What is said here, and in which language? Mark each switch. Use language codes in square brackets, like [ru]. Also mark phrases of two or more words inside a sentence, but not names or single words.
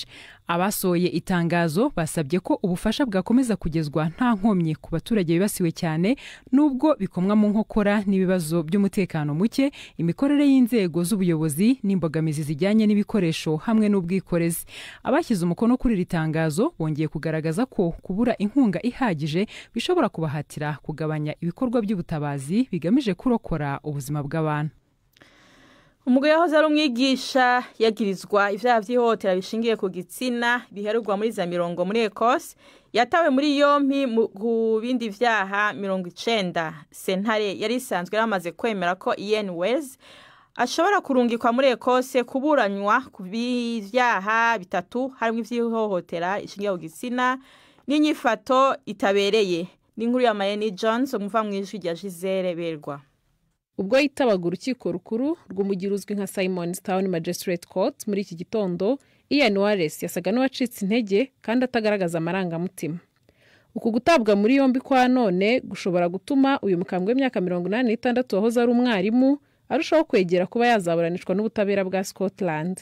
[rw] Abasohoye itangazo basabye ko ubufasha bwakomeza kugezwa nta nkomyi ku baturage bibasiwe cyane nubwo bikomwa mu nkokora n'ibibazo by'umutekano muke, imikorere y'inzego z'ubuyobozi n'imbogamizi zijyanye n'ibikoresho hamwe n'ubwikorezi. Abashyize umukono kuri iri tangazo bongeye kugaragaza ko kubura inkunga ihagije bishobora kubahatira kugabanya ibikorwa by'ubutabazi bigamije kurokora ubuzima bw'abantu. [rn] Umugore yahoze ari umwigisha yagirizwa ivyaha vy'ihohotera bishingiye ku gitsina biherurwa muri za 90 muri Ecosse yatawe muri yompi mu bindi vyaha 90. Sentare yari isanzwe yamaze kwemera ko Ian Wells ashobora kurungikwa muri Ecosse kuburanywa ku bivyaha bitatu harimo ivy'ihohotera ishingiye ku gitsina n'inyifato itabereye. N'inkuru ya Mayeni Jones umuva mwijwi rya Gisele Berwa. [rw] Ubwo yitabaga urukiko rukuru rw'umujyi uzwi nka Simonstown Magistrate Court muri iki gitondo, Ian Wallace yasaga n'uwacitse intege kandi atagaragaza amarangamutima. Uku gutabwa muri yombi kwa none gushobora gutuma uyu mukambwe w'imyaka 86 wahoze ari umwarimu arushaho kwegera kuba yazaburanishwa n'ubutabera bwa Scotland.